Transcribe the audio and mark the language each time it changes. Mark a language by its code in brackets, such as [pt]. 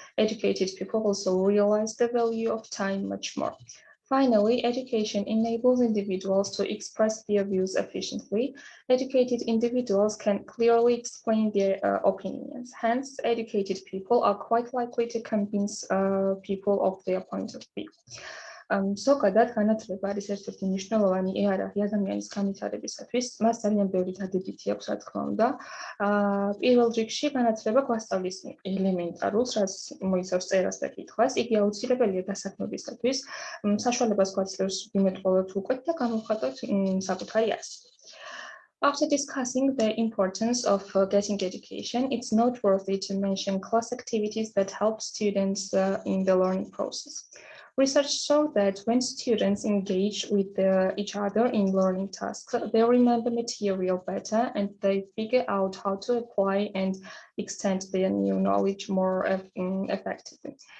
[en] Educated people also realize the value of time much more. Finally, education enables individuals to express their views efficiently. Educated individuals can clearly explain their opinions. Hence, educated people are quite likely to convince people of their point of view. [ka] ზოგადად განათლება არის ერთ-ერთი მნიშვნელოვანი იარაღი ადამიანის განვითარებისათვის. მას ძალიან ბევრი დადებითი აქვს, რა თქმა უნდა. პირველ რიგში განათლება გვასწავლის ელემენტარულს, რაც მოიცავს წერას და კითხვას. იგი აუცილებელია დასაქმებისათვის. საშუალებას გვაძლევს ვიმეტყველოთ უკვე და გამოვხატოთ საკუთარი აზრი. [en] After discussing the importance of getting education, it's noteworthy to mention class activities that help students in the learning process. Research shows that when students engage with each other in learning tasks, they remember material better and they figure out how to apply and extend their new knowledge more effectively.